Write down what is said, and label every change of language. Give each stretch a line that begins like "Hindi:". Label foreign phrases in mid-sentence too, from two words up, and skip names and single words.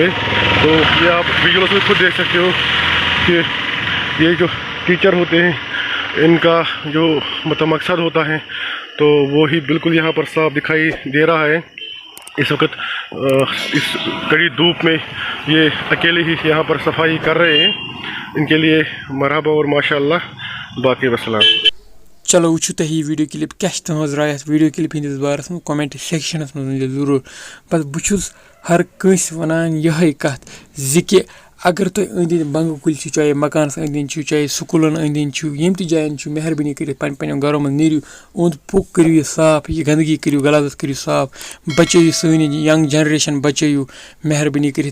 Urdu: تو یہ آپ ویژولس میں خود دیکھ سکتے ہو کہ یہ جو ٹیچر ہوتے ہیں ان کا جو مقصد ہوتا ہے تو وہی بالکل یہاں پر صاف دکھائی دے رہا ہے. اس وقت اس کڑی دھوپ میں یہ اکیلے ہی یہاں پر صفائی کر رہے ہیں. ان کے لیے مرحبا اور ماشاء اللہ، باقی وسلام.
Kashmiri: چلو وٕچھِو تُہۍ یہِ
English: video clip
Kashmiri: کیٛاہ چھِ تُہٕنٛز راے اَتھ
English: video clip
Kashmiri: ہِنٛدِس بارس منٛز
English: comment sections
Kashmiri: منٛز ؤنۍزیو ضروٗر. پتہٕ بہٕ چھُس ہر کٲنٛسہِ وَنان یِہوٚے کَتھ زِ کہِ اگر تُہۍ أنٛدۍ أنٛدۍ بنٛگہٕ کُلۍ چھِ، چاہے مکانس أنٛدۍ أنٛدۍ چھُ، چاہے سکوٗلن أنٛدۍ أنٛدۍ چھُ، ییٚمہِ تہِ جاین چھُ، مہربٲنی کٔرِتھ پنٛنٮ۪ن گرو منٛز نیٖرِو، اوٚنٛد پوٚک کٔرِو یہِ صاف، یہِ گنٛدگی کٔرِو، غلازت کٔرِو صاف، بچٲیِو سٲنۍ
English: young generation
Kashmiri: بچٲیِو مہربٲنی کٔرِتھ.